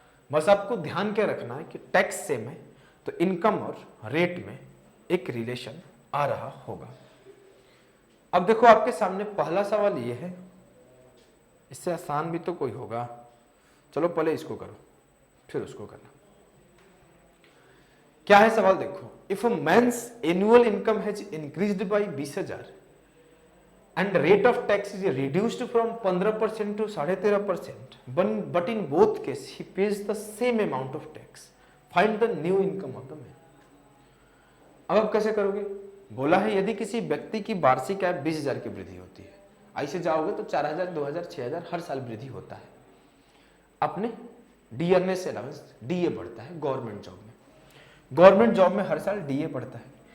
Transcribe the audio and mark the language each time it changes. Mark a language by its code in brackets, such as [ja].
[hi] बस आपको ध्यान क्या रखना है कि टैक्स से में तो इनकम और रेट में एक रिलेशन आ रहा होगा। अब देखो आपके सामने पहला सवाल ये है, इससे आसान भी तो कोई होगा, चलो पहले इसको करो फिर उसको करना। क्या है सवाल देखो, [en] If a man's annual income has increased by 20,000 and rate of tax is reduced from 15% to 13.5%, but in both cases he pays the same amount of tax, find the new income of the man। [hi] अब आप कैसे करोगे, बोला है यदि किसी व्यक्ति की वार्षिक आय 20,000 की वृद्धि होती है, ऐसे जाओगे तो 4,000 2,000 6,000 हर साल वृद्धि होता है। अपने डियरनेस अलाउंस डीए बढ़ता है गवर्नमेंट जॉब में, गवर्नमेंट जॉब में हर साल डीए बढ़ता है।